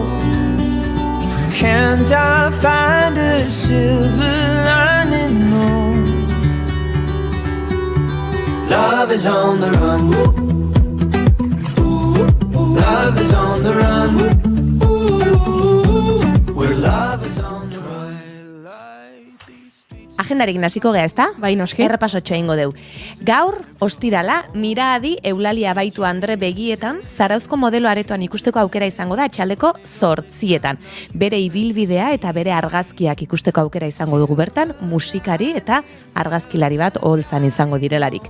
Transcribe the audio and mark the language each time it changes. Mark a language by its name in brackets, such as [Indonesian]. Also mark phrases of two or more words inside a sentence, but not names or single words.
[English] Can't I find a silver lining, no? Love is on the run, ooh, love is on the run, ooh, where love is on the run. [Basque] Agendarekin hasiko gea, ezta? Bai, noski. Errepasotxo egingo deu. Gaur, ostirala, Miraadi Eulalia Baitu Andre begietan, Zarauzko modelo aretoan ikusteko aukera izango da atxaldeko 8:00. Bere ibilbidea eta bere argazkiak ikusteko aukera izango dugu bertan, musikari eta argazkilari bat oholtzan izango direlarik.